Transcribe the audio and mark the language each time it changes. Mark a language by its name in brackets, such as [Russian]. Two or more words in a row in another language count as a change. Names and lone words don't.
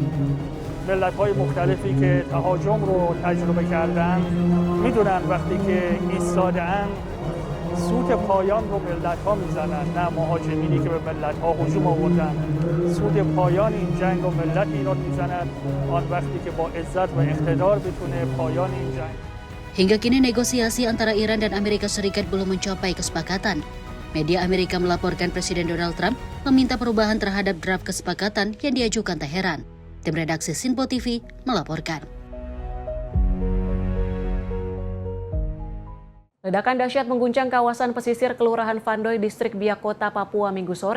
[Persian] ملت‌های مختلفی که تهاجم رو تجربه کردن میدونن وقتی که ایستاده‌اند سوت پایان رو ملت‌ها میزنن، نه مهاجمینی که به ملت‌ها هجوم آوردن. سوت پایان این جنگ رو ملت ایران میزنن آن وقتی که با عزت و اقتدار بتونه پایان این جنگ. [Indonesian] Hingga kini negosiasi antara Iran dan Amerika Serikat belum mencapai kesepakatan. Media Amerika melaporkan Presiden Donald Trump meminta perubahan terhadap draft kesepakatan yang diajukan Teheran. Tim redaksi Sinpo TV melaporkan. Ledakan dahsyat mengguncang kawasan pesisir Kelurahan Vandoy, Distrik Biak Kota, Papua Minggu sore.